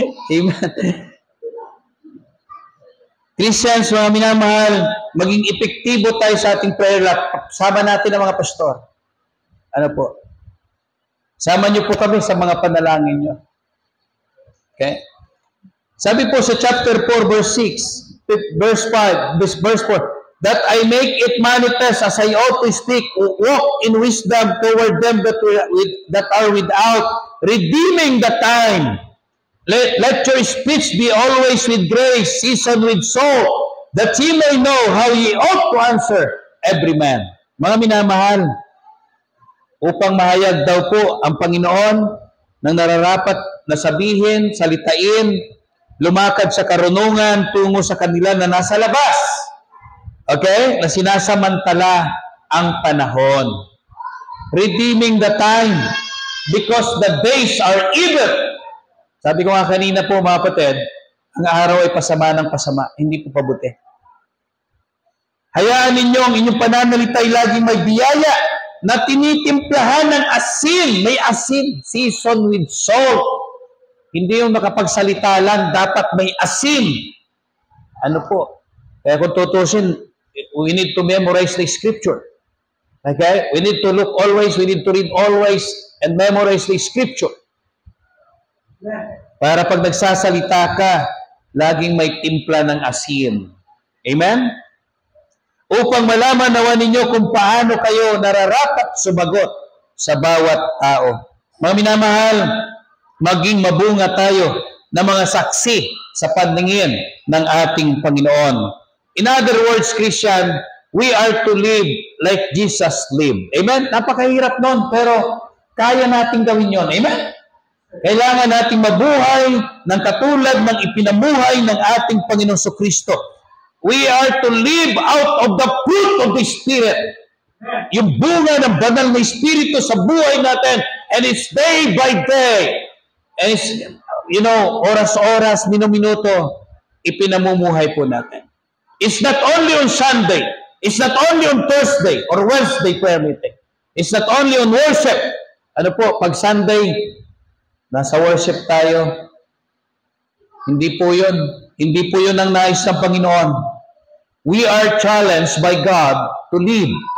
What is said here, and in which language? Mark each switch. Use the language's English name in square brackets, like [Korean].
[English] Amen. [Filipino] Christians, mga minamahal, maging epektibo tayo sa ating prayer life. Sama natin ang mga pastor. Ano po? Sama niyo po kami sa mga panalangin niyo. [English] Okay? [Filipino] Sabi po sa [English] chapter 4, verse 6, verse 5, verse 4, that I make it manifest as I ought to speak, walk in wisdom toward them that are without, redeeming the time. Let your speech be always with grace, seasoned with salt, that ye may know how ye ought to answer every man. [Filipino] Mga minamahal, upang mahayag daw po ang Panginoon ng nararapat na sabihin, salitain, lumakad sa karunungan tungo sa kanila na nasa labas. Okay? Na sinasamantala ang panahon. [English] Redeeming the time because the days are evil. [Filipino] Sabi ko nga kanina po mga kapatid, ang araw ay pasama ng pasama, hindi po pabuti. Hayaan ninyo ang inyong pananalita ay laging may biyaya na tinitimplahan ng asin. May asin, [English] seasoned with salt. [Filipino] Hindi yung nakapagsalita lang, dapat may asin. Ano po? Kaya kung tutusin, [English] we need to memorize the scripture. Okay? We need to look always, we need to read always, and memorize the scripture. [Filipino] Para pag nagsasalita ka, laging may timpla ng asin. Amen? Upang malaman nawa ninyo kung paano kayo nararapat sumagot sa bawat tao. Mga minamahal, maging mabunga tayo na mga saksi sa paningin ng ating Panginoon. [English] In other words, Christian, we are to live like Jesus lived. [Filipino] Amen? Napakahirap nun, pero kaya nating gawin yon. Amen? Kailangan nating mabuhay ng katulad ng ipinamuhay ng ating Panginoong Kristo. [English] We are to live out of the fruit of the Spirit. [Filipino] Yung bunga ng banal na Espiritu sa buhay natin. [English] And it's day by day. And it's, [Filipino] oras-oras, minuto, ipinamumuhay po natin. [English] It's not only on Sunday. It's not only on Thursday or Wednesday prayer meeting. It's not only on worship. [Filipino] Ano po, pag Sunday, nasa worship tayo. Hindi po yun. Hindi po yun ang nais ng Panginoon. [English] We are challenged by God to live.